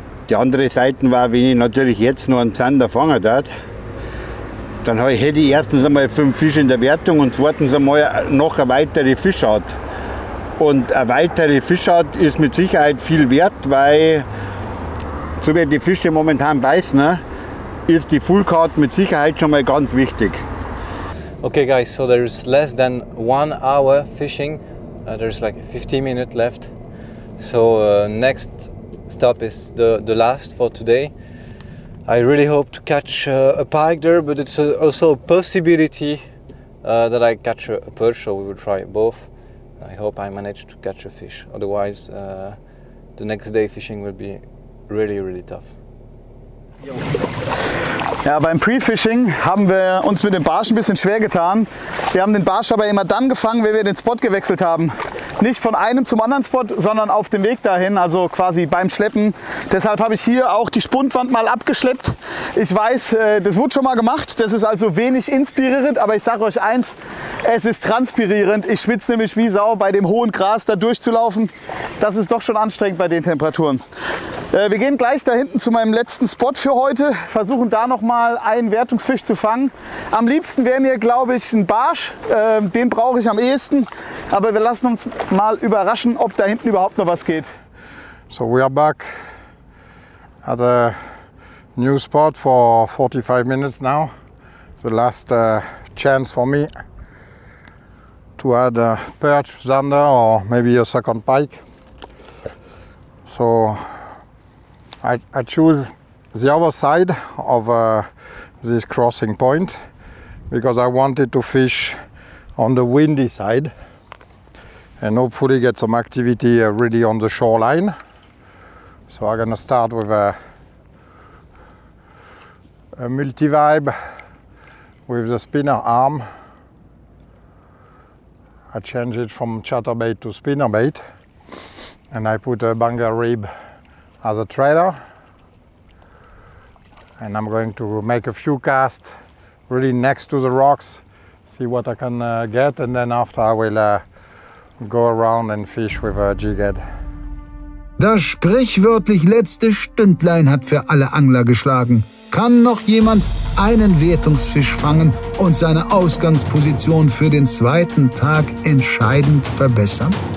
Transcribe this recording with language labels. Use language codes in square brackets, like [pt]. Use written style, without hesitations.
[de] Die andere Seite war, wenn ich natürlich jetzt noch einen Zander fangen darf, dann hätte ich erstens einmal 5 Fische in der Wertung und zweitens einmal noch eine weitere Fischart. Und eine weitere Fischart ist mit Sicherheit viel wert, weil, so wie die Fische momentan beißen, ist die Full Card mit Sicherheit schon mal ganz wichtig. [en] Okay guys, so there's less than 1 hour fishing. There's like 15 minutes left. So next stop is the last for today. I really hope to catch a pike there, but it's also a possibility that I catch a perch, so we will try both. I hope I manage to catch a fish, otherwise the next day fishing will be really tough. [de] Ja, beim Pre-Fishing haben wir uns mit dem Barsch ein bisschen schwer getan. Wir haben den Barsch aber immer dann gefangen, wenn wir den Spot gewechselt haben. Nicht von einem zum anderen Spot, sondern auf dem Weg dahin, also quasi beim Schleppen. Deshalb habe ich hier auch die Spundwand mal abgeschleppt. Ich weiß, das wurde schon mal gemacht, das ist also wenig inspirierend, aber ich sage euch eins, es ist transpirierend. Ich schwitze nämlich wie Sau, bei dem hohen Gras da durchzulaufen. Das ist doch schon anstrengend bei den Temperaturen. Wir gehen gleich da hinten zu meinem letzten Spot für heute, versuchen da noch mal einen Wertungsfisch zu fangen. Am liebsten wäre mir, glaube ich, ein Barsch, den brauche ich am ehesten, aber wir lassen uns mal überraschen, ob da hinten überhaupt noch was geht. [en] So we are back at a new spot for 45 minutes now. The last chance for me to add a perch, zander or maybe a second pike. So I choose the other side of this crossing point because I wanted to fish on the windy side and hopefully get some activity really on the shoreline. So I'm gonna start with a multi-vibe with the spinner arm. I change it from chatterbait to spinnerbait and I put a Banga rib as a trailer, and I'm going to make a few casts really next to the rocks, see what I can get, and then after I will go around and fish with a jig-head. [de] Das sprichwörtlich letzte Stündlein hat für alle Angler geschlagen. Kann noch jemand einen Wertungsfisch fangen und seine Ausgangsposition für den zweiten Tag entscheidend verbessern?